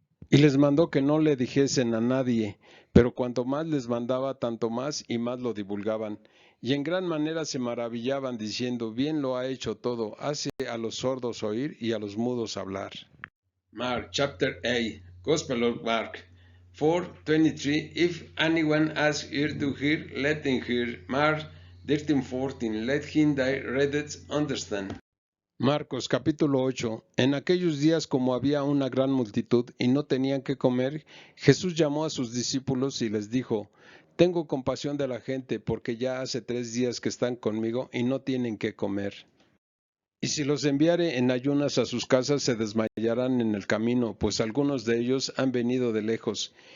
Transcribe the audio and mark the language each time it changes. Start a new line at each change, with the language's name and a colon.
Spanish: Y les mandó que no le dijesen a nadie, pero cuanto más les mandaba, tanto más y más lo divulgaban. Y en gran manera se maravillaban, diciendo: bien lo ha hecho todo, hace a los sordos oír y a los mudos hablar.
English: Mark chapter 8, Gospel of Mark 4:23. If anyone has ear to hear, let him hear. Mark 13:14. Let him that readeth understand.
Spanish: Marcos capítulo 8. En aquellos días, como había una gran multitud y no tenían qué comer, Jesús llamó a sus discípulos y les dijo: tengo compasión de la gente, porque ya hace 3 días que están conmigo y no tienen qué comer. Y si los enviare en ayunas a sus casas, se desmayarán en el camino, pues algunos de ellos han venido de lejos.